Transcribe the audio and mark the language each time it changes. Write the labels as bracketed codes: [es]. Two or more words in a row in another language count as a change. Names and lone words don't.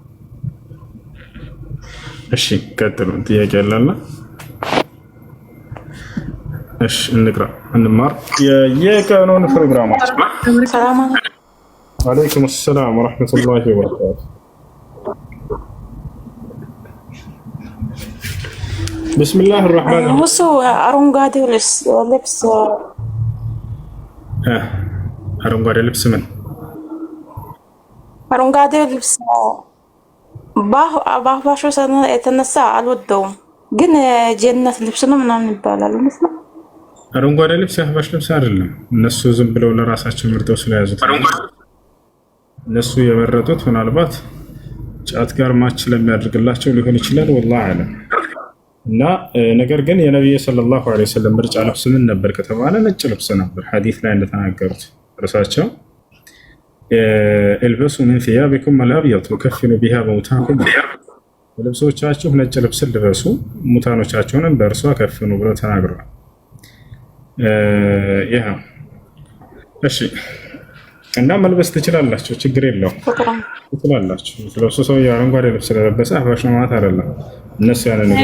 [am] እሺ ቀጥሉ። ጥያቄ ያለና እሺ እንቅራ እንማር የቀኑን ፕሮግራማች ሰላም [ar] عليكم السلام ورحمة الله وبركاته بسم الله الرحمن الرحيم [am] ሙሱ አረንጓዴ ልብስ አረንጓዴ ልብስ ምን አረንጓዴ ልብስ ባህባሹ የተነሳ አልወደውም፣ ግን ጀነት ልብስ ነው ምናምን ይባላል። ነው አረንጓዴ ልብስ የአህባሽ ልብስ አይደለም። እነሱ ዝም ብለው ለራሳቸው ምርጠው ስለያዙት እነሱ የመረጡት ምናልባት ጫት ጋር ማች ለሚያደርግላቸው ሊሆን ይችላል። [ar] والله أعلم። [am] እና ነገር ግን የነብዩ [ar] صلى الله عليه وسلم [am] ምርጫ ልብስ ምን ነበር ከተባለ ነጭ ልብስ ነበር። ሐዲስ ላይ እንደተናገሩት እርሳቸው [ar] البسوا من ثيابكم الابيض وكفنوا بها موتاكم [am] ልብሶቻችሁ ነጭ ልብስ ልበሱ ሙታኖቻችሁንም በእርሷ ከፍኑ ብለው ተናግረዋል። ይሄ እሺ እና መልበስ ትችላላችሁ፣ ችግር የለውም ትችላላችሁ። ስለሱ ሰው አረንጓዴ ልብስ ስለለበሰ አህባሽ ነው ማለት አይደለም። እነሱ ያለ ነገር